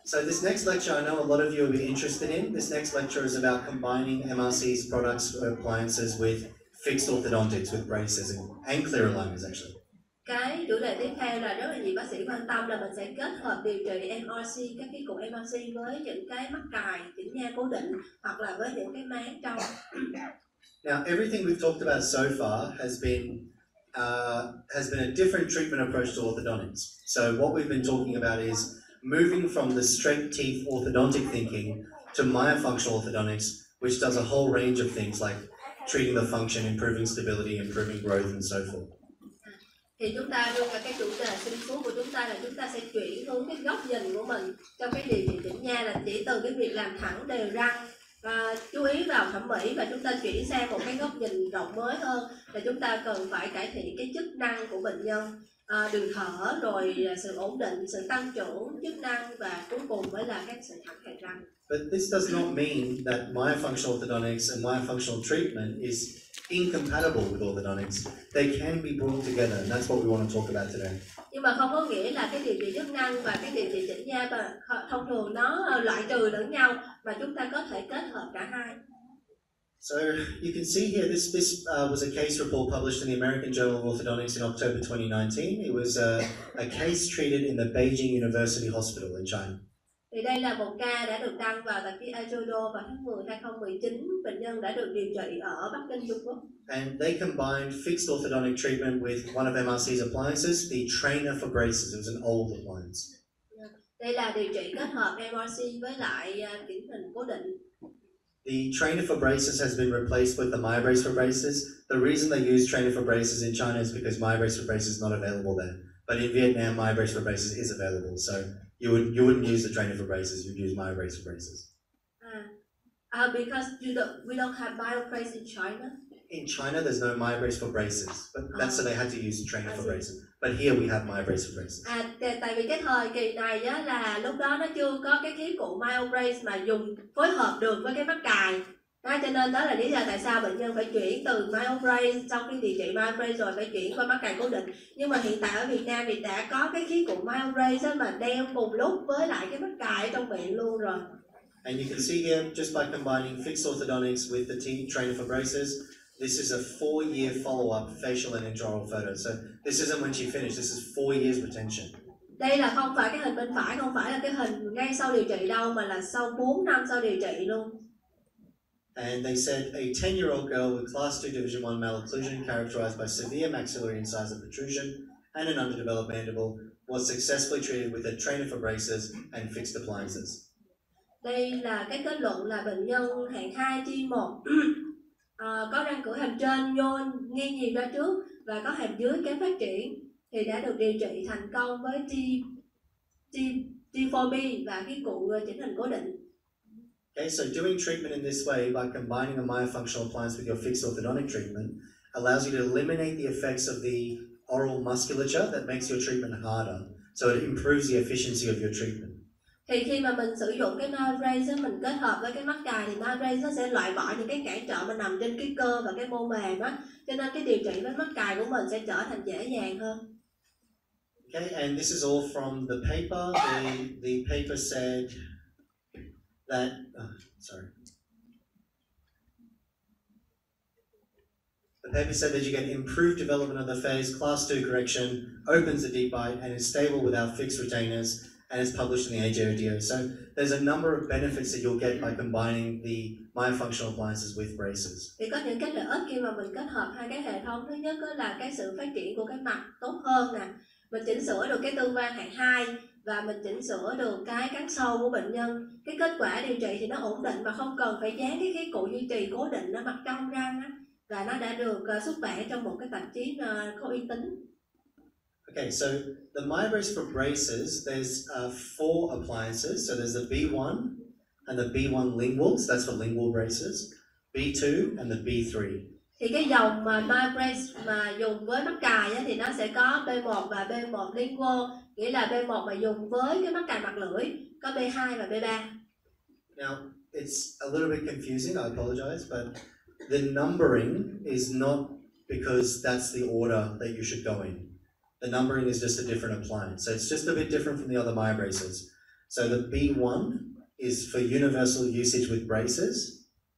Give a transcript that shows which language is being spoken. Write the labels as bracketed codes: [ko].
[en] So this next lecture, I know a lot of you will be interested in. This next lecture is about combining MRC's products or appliances with fixed orthodontics, with braces and clear aligners actually. [vi] Cái chủ đề tiếp theo là rất là nhiều bác sĩ quan tâm là mình sẽ kết hợp điều trị MRC, các cái cụ MRC với những cái mắc cài, chỉnh nha cố định hoặc là với những cái máng trong. [en] Now, everything we've talked about so far has been a different treatment approach to orthodontics. So what we've been talking about is moving from the straight teeth orthodontic thinking to myofunctional orthodontics, which does a whole range of things like treating the function, improving stability, improving growth, and so forth. [vi] Thì chúng ta luôn là cái chủ đề xuyên suốt của chúng ta là chúng ta sẽ chuyển hướng cái góc nhìn của mình trong cái điều trị chỉnh nha, là chỉ từ cái việc làm thẳng đều răng, chú ý vào thẩm mỹ, và chúng ta chuyển sang một cái góc nhìn rộng mới hơn là chúng ta cần phải cải thiện cái chức năng của bệnh nhân, đường thở, rồi sự ổn định, sự tăng trưởng chức năng, và cuối cùng mới là các sự thẳng hàm răng. [en] But this does not mean that myofunctional orthodontics and myofunctional treatment is incompatible with orthodontics. They can be brought together, and that's what we want to talk about today. [vi] Nhưng mà không có nghĩa là cái điều trị chức năng và cái điều trị chỉnh nha và thông thường nó loại trừ lẫn nhau, mà chúng ta có thể kết hợp cả hai. [en] So you can see here, this was a case report published in the American Journal of Orthodontics in October 2019. It was a case treated in the Beijing University Hospital in China. [vi] Thì đây là một ca đã được đăng vào tạp chí Journal vào tháng 10 2019. Bệnh nhân đã được điều trị ở Bắc Kinh, Trung Quốc. [en] And they combined fixed orthodontic treatment with one of MRC's appliances, the trainer for braces. It was an old appliance. [vi] Đây là điều trị kết hợp MRC với lại chỉnh hình cố định. [en] The trainer for braces has been replaced with the Myobrace for braces. The reason they use trainer for braces in China is because Myobrace for braces is not available there. But in Vietnam, Myobrace for braces is available. So you wouldn't use the trainer for braces, you'd use Myobrace for braces. Because we don't have Myobrace in China. In China, there's no Myobrace for braces, but that's so they had to use the trainer for braces. But here we have Myobrace for braces. [vi] Tại vì cái thời kỳ này á, là lúc đó nó chưa có cái khí cụ Myobrace mà dùng phối hợp được với cái mắc cài. Cho nên đó là lý do tại sao bệnh nhân phải chuyển từ Myobrace, sau khi điều trị Myobrace rồi phải chuyển qua mắc cài cố định. Nhưng mà hiện tại ở Việt Nam thì đã có cái khí cụ Myobrace mà đeo cùng lúc với lại cái mắc cài ở trong miệng luôn rồi. [en] And you can see here, just by combining fixed orthodontics with the trainer for braces, this is a 4-year follow-up facial and intraoral photo. So this isn't when she finished, this is 4 years retention. [vi] Đây là không phải cái hình bên phải, không phải là cái hình ngay sau điều trị đâu, mà là sau 4 năm sau điều trị luôn. [en] And they said a 10-year-old girl with class 2 division 1 malocclusion characterized by severe maxillary incisor protrusion and an underdeveloped mandible was successfully treated with a trainer for braces and fixed appliances. [vi] Đây là cái kết luận là bệnh nhân hạng 2 chi 1 có răng cửa hàm trên nhô nghiêng nhiều ra trước và có hàm dưới kém phát triển thì đã được điều trị thành công với T4B và cái cụ chỉnh hình cố định. [en] Okay, so doing treatment in this way by combining a myofunctional appliance with your fixed orthodontic treatment allows you to eliminate the effects of the oral musculature that makes your treatment harder. So it improves the efficiency of your treatment. [vi] Thì khi mà mình sử dụng cái Myobrace mình kết hợp với cái mắc cài thì Myobrace nó sẽ loại bỏ những cái cản trở mà nằm trên cái cơ và cái mô mềm á, cho nên cái điều trị với mắc cài của mình sẽ trở thành dễ dàng hơn. [en] Okay, and this is all from the paper. The paper said that The paper said that you get improved development of the face, class 2 correction, opens the deep bite, and is stable without fixed retainers, and it's published in the AJODO. So there's a number of benefits that you'll get by combining the myofunctional appliances with braces. [vi] Thì có những cái lợi ích khi mà mình kết hợp hai cái hệ thống. Thứ nhất là cái sự phát triển của cái mặt tốt hơn nè. Mình chỉnh sửa được cái tương quan hạng 2 và mình chỉnh sửa được cái cắn sâu của bệnh nhân. Cái kết quả điều trị thì nó ổn định mà không cần phải dán cái khí cụ duy trì cố định ở mặt trong răng á. Và nó đã được xuất bản trong một cái tạp chí có uy tín. [en] Okay, so the Myobrace for braces, there's 4 appliances. So there's the B1 and the B1 linguals, that's for lingual braces, B2 and the B3. [vi] Thì cái dòng mà Myobrace mà dùng với mắc cài á, thì nó sẽ có B1 và B1 lingual, nghĩa là B1 mà dùng với cái mắc cài mặt lưỡi, có B2 và B3. [en] Now, it's a little bit confusing, I apologize, but the numbering is not because that's the order that you should go in. The numbering is just a different appliance. So it's just a bit different from the other Myobraces. So the B1 is for universal usage with braces.